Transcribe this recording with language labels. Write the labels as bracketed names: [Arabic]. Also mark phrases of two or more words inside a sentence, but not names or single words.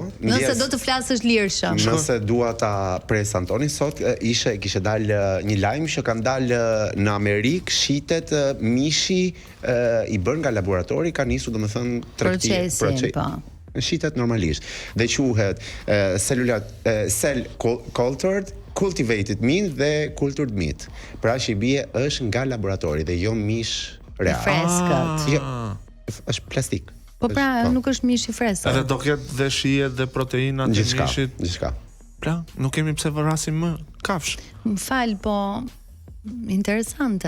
[Albanian] nëse do të flasësh lirshëm. Nëse dua ta pres Antoni sot, kishte dalë një lajm që kanë dalë në Amerikë, shitet mishi i bërë nga laboratori ka nisur domethënë procesin, po. Shitet normalisht. Dhe quhet [English] cell cultivated meat [Albanian] dhe [English] cultured meat. [Albanian] Pra që i bie është nga laboratori dhe jo mish real. Freskët. Jo, është plastik. Po pra, nuk është mish i freskët. Edhe do ketë dhe shije dhe proteina të mishit. Gjithçka. Pra, nuk kemi pse vërasim më kafsh. M'fal, po interesante.